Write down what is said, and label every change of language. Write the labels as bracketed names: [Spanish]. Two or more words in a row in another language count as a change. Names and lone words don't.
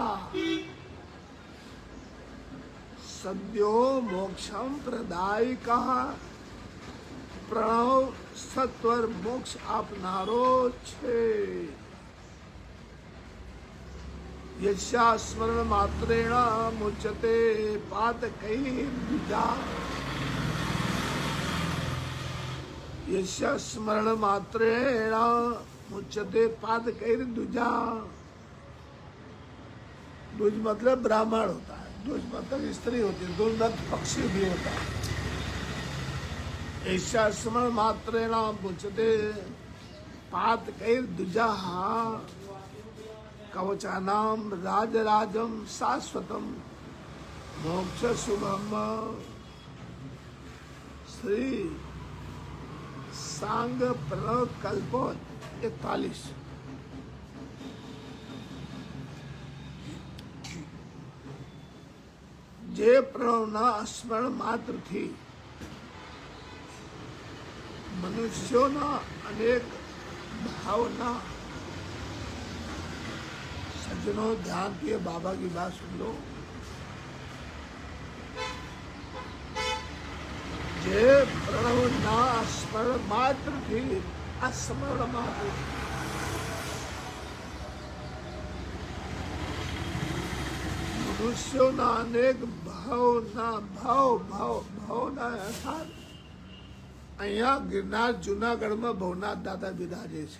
[Sanskrit] સદ્યો મોક્ષમ પ્રદાયિકઃ. [Gujarati] પ્રણવ સત્વર મોક્ષ આપનારો છે. [Sanskrit] યસ્યા સ્મરણ માત્રેણ મુચ્યતે પાતકૈર્દ્વિજા. यस्य स्मरण मात्रेण मुच्यते पातकैर्द्विजा. [Hindi] द्विज मतलब ब्राह्मण होता है, द्विज मतलब स्त्री होती है, द्विज मतलब पक्षी भी होता है. [Sanskrit] यस्य स्मरण मात्रेण मुच्यते पातकैर्द्विजा. कवचानां राजराजं शाश्वतं मोक्ष शुभम. श्री सांग प्रणव कल्पो 41. [Gujarati] જે પ્રણવના સ્મરણ માત્રથી મનુષ્યોના અનેક ભાવના. [Hindi] सज्जनों ध्यान किए, बाबा की बात सुन लो. [Gujarati] જે પ્રણવના સ્મરણ માત્રથી, આ સ્મરણ માત્ર મનુષ્યોના અનેક ભાવના અર્થાત અહીંયા ગિરનાર જુનાગઢમાં ભવનાથ દાદા બિરાજે છે.